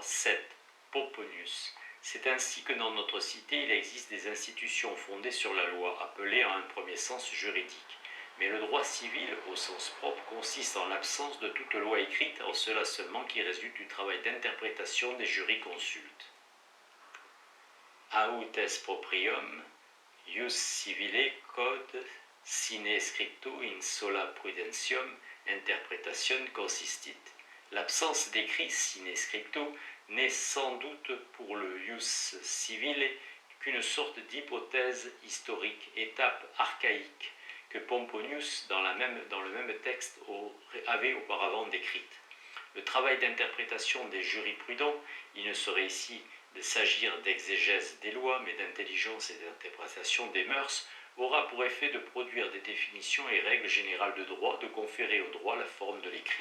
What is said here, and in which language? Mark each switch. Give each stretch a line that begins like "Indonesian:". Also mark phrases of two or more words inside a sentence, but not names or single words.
French: 7. Pomponius. C'est ainsi que dans notre cité, il existe des institutions fondées sur la loi, appelées en un premier sens juridiques. Mais le droit civil, au sens propre, consiste en l'absence de toute loi écrite, en cela seulement qui résulte du travail d'interprétation des jurisconsultes.
Latin: Aut est proprium, ius civile code sine scripto in sola prudentium interpretation consistit.
French: L'absence d'écrit
Latin: sine scripto
French: n'est sans doute pour le
Latin: ius civile
French: qu'une sorte d'hypothèse historique, étape archaïque, que Pomponius, dans le même texte, avait auparavant décrite. Le travail d'interprétation des jurisprudents, il ne saurait ici s'agir d'exégèse des lois, mais d'intelligence et d'interprétation des mœurs, aura pour effet de produire des définitions et règles générales de droit, de conférer au droit la forme de l'écrit.